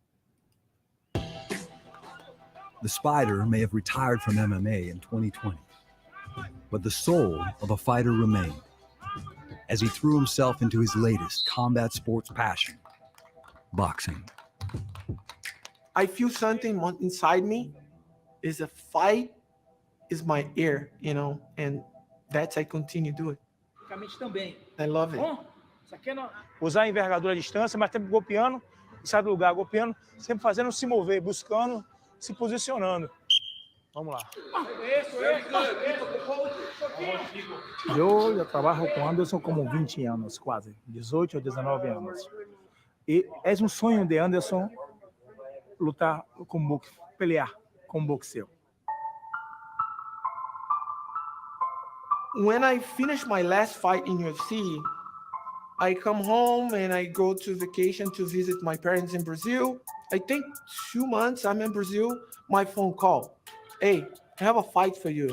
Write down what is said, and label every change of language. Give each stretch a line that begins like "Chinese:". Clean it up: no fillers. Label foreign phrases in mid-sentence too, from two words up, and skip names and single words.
English: The Spider may have retired from MMA in 2020, but the soul of a fighter remained as he threw himself into his latest combat sports passion, boxing. I feel something inside me. Is a fight is my ear, and that's I continue to do it. I love it.
Portuguese: Usar a envergadura à distância, mas sempre golpeando, sai do lugar, golpeando, sempre fazendo se mover, buscando, se posicionando. Vamos lá.
Spanish: Yo ya trabajo con Anderson como 20 años, casi, 18 o 19 años. Y es un sueño de Anderson
Portuguese: lutar com boxe,
Spanish: pelear com boxeo?
English: When I finish my last fight in UFC, I come home and I go to vacation to visit my parents in Brazil. I think 2 months I'm in Brazil. My phone call, hey, I have a fight for you.